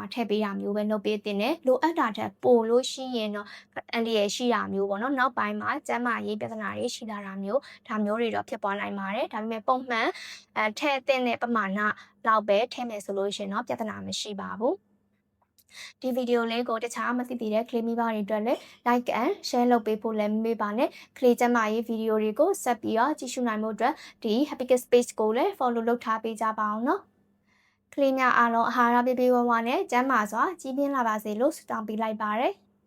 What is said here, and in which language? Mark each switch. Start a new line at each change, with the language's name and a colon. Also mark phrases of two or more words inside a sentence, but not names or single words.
Burmese: ထည့်ပေးရမျိုးပဲလုပ်ပေးတင်တယ်လိုအပ်တာထက်ပိုလို့ရှိရင်တော့အန်ဒီရရှိတာမျိုးပေါ့နော်နောက်ပိုင်းမှာကျန်းမာ ရေးပြဿနာတွေရှိလာတာမျိုးဒါမျိုးတွေတော့ဖြစ်ပေါ်နိုင်ပါတယ်ဒါပေမဲ့ပုံမှန်ထည့်တဲ့ပမာဏလောက်ပဲထည့်မယ်ဆိုလို့ရှိရင်တော့ပြဿနာမရှိပါဘူးဒီဗီဒီယိုလေးကိုတခြားမသိသေးတဲ့ကလေးမိဘတွေအတွက်လည်း
English: like and share
Burmese: လုပ်ပေးဖို့လည်းမမေ့ပါနဲ့ကလေးကျန်းမာရေးဗီဒီယိုတွေကိုဆက်ပြီးတော့ကြည့်ရှုနိုင်မှုအတွက်ဒီ Happy Kids Page ကိုလည်း follow လုပ်ထားပေးကြပါအောင်နော်ကလေးများအားလုံးအာဟာရပြည့်ပြည့်ဝဝနဲ့ကျန်းမာစွာကြီးပြင်းလာပါစေလို့ဆုတောင်းပေးလိုက်ပါတယ်